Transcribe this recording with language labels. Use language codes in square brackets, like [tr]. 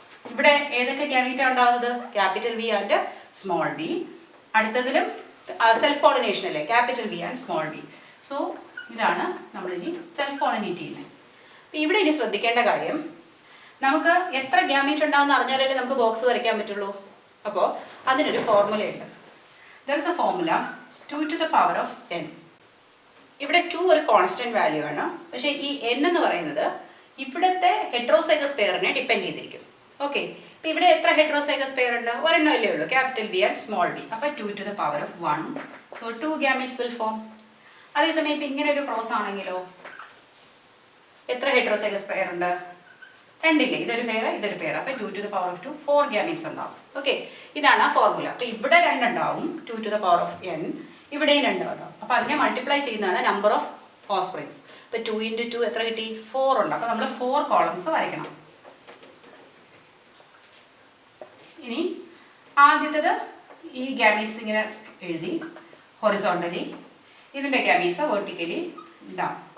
[ml] ഇവിടെ ഏതൊക്കെ ഗ്യാമീറ്റാണ് ഉണ്ടാകുന്നത്? Capital V and small V. അടുത്തതിലും self pollination അല്ലേ, capital V and small V. So ഇതാണ് നമ്മളിനി സെൽഫ് പോളിനേറ്റ് ചെയ്യുന്നത്. അപ്പം ഇവിടെ ഇനി ശ്രദ്ധിക്കേണ്ട കാര്യം, നമുക്ക് എത്ര ഗ്യാമീറ്റ് ഉണ്ടാകുമെന്ന് അറിഞ്ഞാലല്ലേ നമുക്ക് ബോക്സ് വരയ്ക്കാൻ പറ്റുള്ളൂ. അപ്പോൾ അതിനൊരു ഫോർമുലയുണ്ട്. [en] There is a formula 2 to the power of n. [ml] ഇവിടെ 2 ഒരു കോൺസ്റ്റന്റ് വാല്യൂ ആണ്. പക്ഷേ ഈ n എന്ന് പറയുന്നത് ഇവിടുത്തെ ഹെട്രോസൈഗസ് പെയറിനെ ഡിപ്പെൻഡ് ചെയ്തിരിക്കും. ഓക്കെ, ഇപ്പം ഇവിടെ എത്ര ഹെട്രോസൈഗസ് പെയർ ഉണ്ട്? ഒരെണ്ണമല്ലേ ഉള്ളൂ, capital V and small V. അപ്പോൾ [en] 2 to the power of 1. So 2 gametes will form. [ml] അതേസമയം ഇപ്പം ഇങ്ങനെ ഒരു ക്രോസ് ആണെങ്കിലോ എത്ര ഹെട്രോസൈഗസ് പെയർ ഉണ്ട്? രണ്ടില്ലേ, ഇതൊരു പെയർ ഇതൊരു പെയർ. അപ്പോൾ [en] 2 to the power of 2 4 gametes [ml] ഉണ്ടാവും. ഓക്കെ, ഇതാണ് ആ ഫോർമുല. അപ്പോൾ ഇവിടെ 2 ഉണ്ടാവും [en] 2 to the power of n, [ml] ഇവിടെയും 2 ഉണ്ടാവും. അപ്പോൾ അതിനെ മൾട്ടിപ്ലൈ ചെയ്യുന്നതാണ് നമ്പർ ഓഫ് ഓഫ്സ്പ്രിങ്സ്. ഇപ്പോൾ 2 into 2 എത്ര കിട്ടി? 4 ഉണ്ട്. അപ്പോൾ നമ്മൾ 4 കോളംസ് വരയ്ക്കണം. ഇനി ആദ്യത്തേത് ഈ ഗാമീറ്റ്സ് ഇങ്ങനെ എഴുതി ഹൊറിസോണ്ടലി, ഇതിൻ്റെ ഗാമീറ്റ്സ് വെർട്ടിക്കലി ഡൗൺ.